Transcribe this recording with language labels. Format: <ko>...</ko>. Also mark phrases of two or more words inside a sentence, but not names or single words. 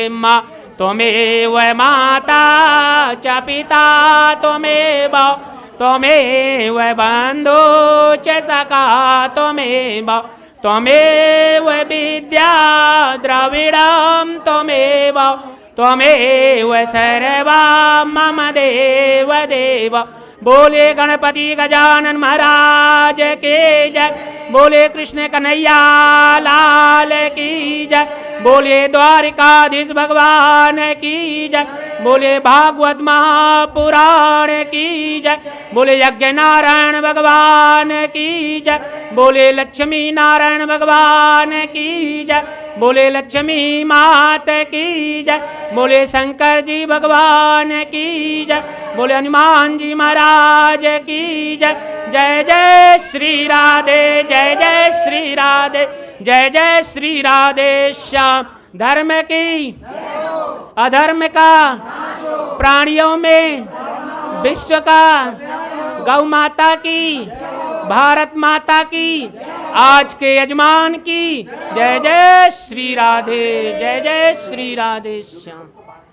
<sa>माँ त्वमेव माता च पिता त्वमेव त्वमेव बन्धु च सखा त्वमेव त्वमेव विद्या द्रविडं त्वमेव त्वमेव सर्वा मम देव देव।</sa> <hi>बोले गणपति गजानन महाराज के जय, बोले कृष्ण कन्हैया लाल की जय, बोले द्वारिकाधीश भगवान की जय, बोले भागवत महापुराण की जय, बोले यज्ञ नारायण भगवान की जय, बोले लक्ष्मी नारायण भगवान की जय, बोले लक्ष्मी मात की जय, बोले शंकर जी भगवान की जय, बोले हनुमान जी महाराज की जय। जय जय श्री राधे, जय जय श्री राधे, जय जय श्री राधे श्याम। धर्म की अधर्म का प्राणियों में विश्व का गौ माता की भारत माता की आज के यजमान की जय जय श्री राधे, जय जय श्री राधे श्याम।</hi>